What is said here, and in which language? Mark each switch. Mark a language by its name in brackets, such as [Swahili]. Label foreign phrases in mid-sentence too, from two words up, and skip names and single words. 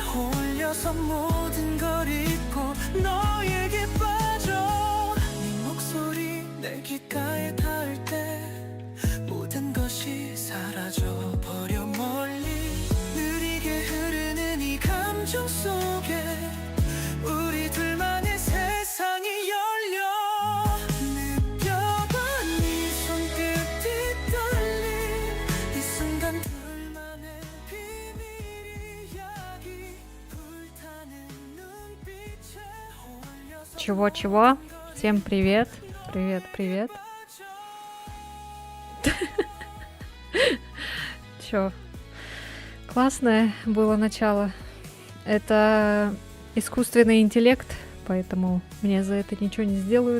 [Korean] 홀려서 모든 걸 잊고 너에게 빠져 네 목소리 내 귓가에 닿을 때 모든 것이 사라져버려 멀리 느리게 흐르는 이 감정 속에 우리 둘만의 세상이 열려 느껴봐 네 손끝이 떨림 이 순간 둘만의 비밀 이야기 불타는 눈빛에 홀려서 [Russian] Чего-чего? Всем привет. Привет, привет. Чё? Классное было начало. Это искусственный интеллект, поэтому мне за это ничего не сделают.